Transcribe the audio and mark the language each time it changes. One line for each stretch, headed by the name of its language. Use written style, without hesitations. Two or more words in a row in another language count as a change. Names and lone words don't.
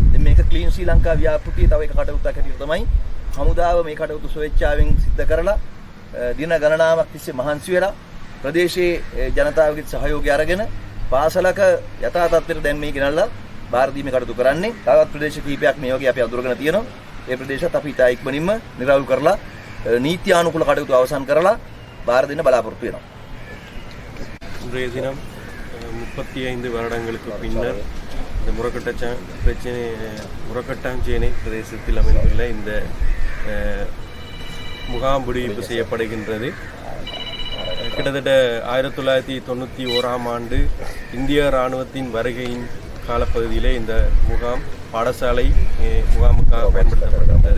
Sinhala: ඉතින් මේක ක්ලීන් ශ්‍රී ලංකා ව්‍යාපෘතියේ තව එක කටයුත්තක් හැටියට තමයි හමුදාව මේ කටයුතු ස්වේච්ඡාවෙන් සිද්ධ කරලා දින ගණනාවක් තිස්සේ මහන්සි වෙලා ප්‍රදේශයේ ජනතාවගේ සහයෝගය අරගෙන පාසලක යථා තත්ත්වයට දැන් මේ ගෙනල්ලා බාර දීමේ කටයුතු කරන්නේ. තවත් ප්‍රදේශ කිහිපයක් මේ වගේ අපි අඳුරගෙන තියෙනවා. ඒ ප්‍රදේශත් අපි ඉතා ඉක්මනින්ම නිරවුල් කරලා නීත්‍යානුකූල කටයුතු අවසන් කරලා බාර දෙන්න බලාපොරොත්තු වෙනවා.
Tamil: இன்றைய தினம் 35 வருடங்களுக்கு பின்னர் இந்த முரக்கட்டாஞ்சேனை பிரதேசத்தில் அமைந்துள்ள இந்த முகாம் விடுவிப்பு செய்யப்படுகின்றது. கிட்டத்தட்ட 1991ஆம் ஆண்டு இந்திய இராணுவத்தின் வருகையின் காலப்பகுதியிலே இந்த முகாம் பாடசாலை முகாமுக்காக பயன்படுத்தப்படுகின்றது.